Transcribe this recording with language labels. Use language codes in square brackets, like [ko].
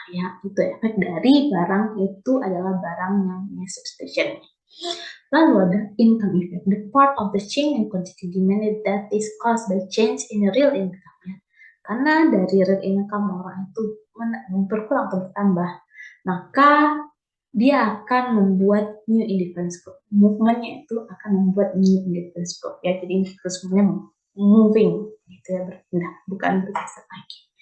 [id] Ya, itu efek dari barang itu adalah barang yang punya substitution. Lalu ada [en] income effect, the part of the change in quantity demand that is caused by change in real income. [id] Ya. Karena dari real income orang itu berkurang atau bertambah, maka dia akan membuat new indifference curve. Movementnya itu akan membuat new indifference curve. Ya, jadi indifference curve-nya moving, gitu ya, berpindah, bukan bergeser lagi.